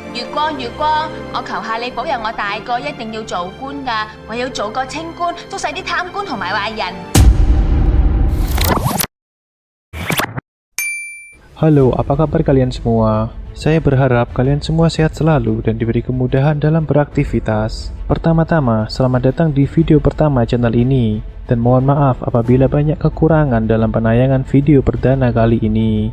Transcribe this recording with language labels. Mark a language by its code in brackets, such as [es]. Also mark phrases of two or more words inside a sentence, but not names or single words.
[yue] 月光，我求下你保佑我大個一定要做官㗎，我要做個清官，捉晒啲貪官同埋壞人。 [id] Halo, apa kabar kalian semua? Saya berharap kalian semua sehat selalu dan diberi kemudahan dalam beraktivitas. Pertama-tama, selamat datang di video pertama channel ini. Dan mohon maaf apabila banyak kekurangan dalam penayangan video perdana kali ini.